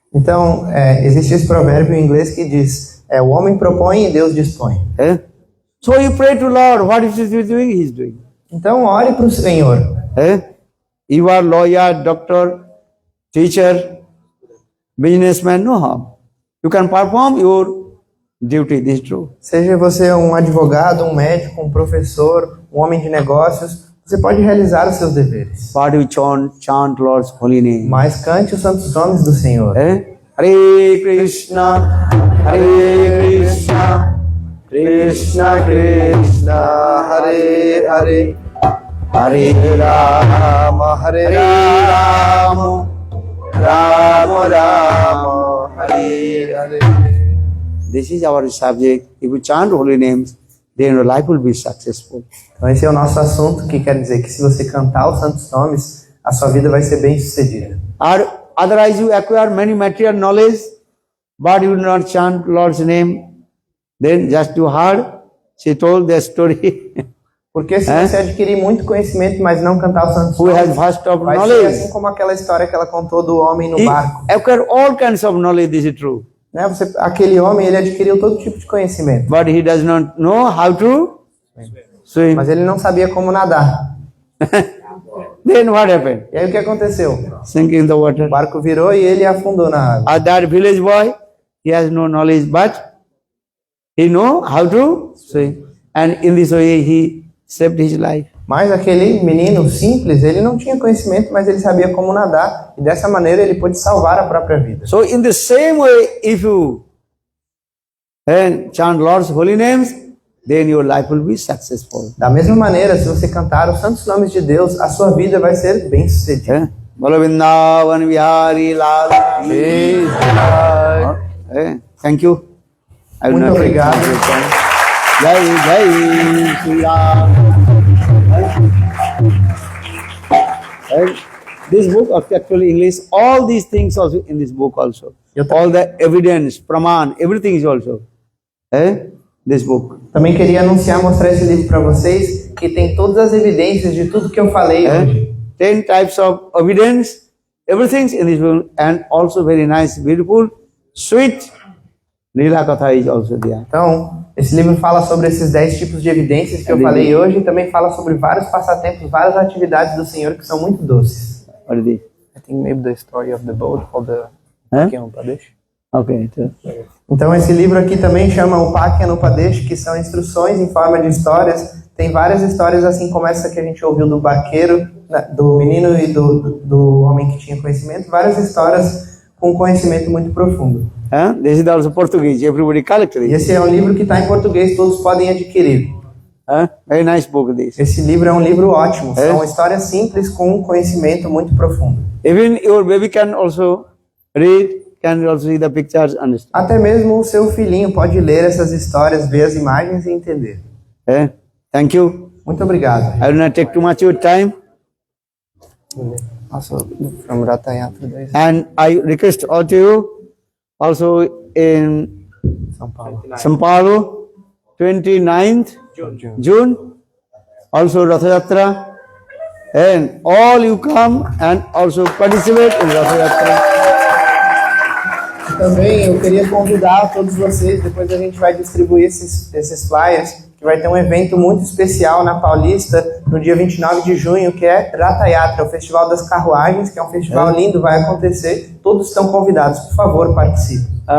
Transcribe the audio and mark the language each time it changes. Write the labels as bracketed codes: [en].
[pt] Então, existe esse provérbio em inglês que diz, o homem propõe e Deus dispõe. [en] So you pray to Lord, what is he doing? He is doing. [pt] Então ore para o Senhor. [en] You are lawyer, doctor, teacher, businessman, no harm. You can perform your duty, this is true. [pt] Seja você um advogado, um médico, um professor, um homem de negócios, você pode realizar os seus deveres. [en] But you chant Lord's holy name. [pt] Mas cante os santos nomes do Senhor. [sa] Hare Krishna, Hare Krishna, Krishna Krishna, Hare Hare, Hare Rama, Hare Rama, Rama Rama, Hare Hare. [en] This is our subject. If you chant holy names, then your life will be successful. [pt] Então esse é o nosso assunto, que quer dizer que se você cantar os santos nomes, a sua vida vai ser bem sucedida. [en] Otherwise you acquire many material knowledge, but you do not chant Lord's name, then just too hard. She told the story. [pt] Porque se você adquirir muito conhecimento, mas não cantar os santos [en] Who has [pt] nomes, [en] vast of [pt] vai ser [en] knowledge. [pt] assim como aquela história que ela contou do homem no [en] He [pt] barco. [en] acquired all kinds of knowledge, this is true. [pt] Né? Aquele homem, ele adquiriu todo tipo de conhecimento, [en] But he does not know how to swim. [pt] mas ele não sabia como nadar. [en] Then what happened? [pt] E aí o que aconteceu? [en] Sink in the water. [pt] O barco virou e ele afundou na água. [en] That village boy, he has no knowledge, but he know how to swim. And in this way he saved his life. [pt] Mas aquele menino simples, ele não tinha conhecimento, mas ele sabia como nadar. E dessa maneira ele pôde salvar a própria vida. [en] So in the same way, if you chant Lord's holy names, then your life will be successful. [pt] Da mesma maneira, se você cantar os santos nomes de Deus, a sua vida vai ser bem sucedida. [hi] Bolo Vrindavan Vihari Lal ki jai. [en] Thank you. I will [pt] Muito [en] not take [pt] obrigado. [en] much of your time. [hi] Jai Shri Ram. [en] And this book of actually English, all these things also in this book also. All the evidence, praman, everything is also. This book. [pt] Também queria anunciar, mostrar esse livro para vocês, que tem todas as evidências de tudo que eu falei hoje. [en] 10 types of evidence, everything's in this book, and also very nice, beautiful, sweet Leela Katha is also there. [pt] Então, esse livro fala sobre esses 10 tipos de evidências que eu falei hoje e também fala sobre vários passatempos, várias atividades do Senhor que são muito doces. [en] What is this? I think maybe the story of the boat or the Padesh. Okay. [pt] Então, esse livro aqui também chama o Pakya Padesh, que são instruções em forma de histórias. Tem várias histórias, assim como essa que a gente ouviu do barqueiro, do menino e do homem que tinha conhecimento. Várias histórias com conhecimento muito profundo. [en] This is also Portuguese. Everybody collect [pt] E [en] it. [pt] esse é um livro que está em português, todos podem adquirir. [en] Very nice book this. [pt] Esse livro é um livro ótimo. São histórias simples com um conhecimento muito profundo. [en] Even your baby can also read, can also see the pictures, understand. [pt] Até mesmo o seu filhinho pode ler essas histórias, ver as imagens e entender. [en] Thank you. [pt] Muito obrigado. [en] I will not take too much of your time. Also, from Ratha Yatra days. And I request all to you, also in São Paulo, 29th June, also Ratha Yatra, and all you come and also participate in Ratha Yatra. [pt] Também eu queria convidar todos vocês, depois a gente vai distribuir esses flyers, que vai ter um evento muito especial na Paulista, no dia 29 de junho, que é Ratha Yatra, o Festival das Carruagens, que é um festival lindo, vai acontecer. Todos estão convidados, por favor, participem.